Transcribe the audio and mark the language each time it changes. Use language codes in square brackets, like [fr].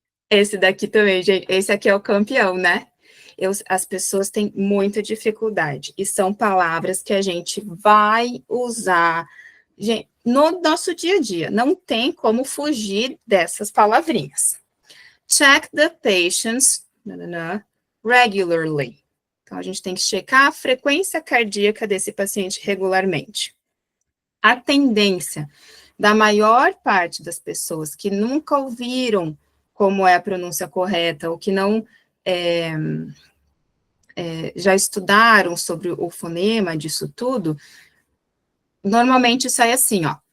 [pt] Esse daqui também, gente, esse aqui é o campeão, né? As pessoas têm muita dificuldade, e são palavras que a gente vai usar, gente, no nosso dia a dia, não tem como fugir dessas palavrinhas. [en] Check the patients regularly. [pt] Então, a gente tem que checar a frequência cardíaca desse paciente regularmente. A tendência da maior parte das pessoas que nunca ouviram como é a pronúncia correta, ou que não já estudaram sobre o fonema disso tudo, normalmente sai assim, ó.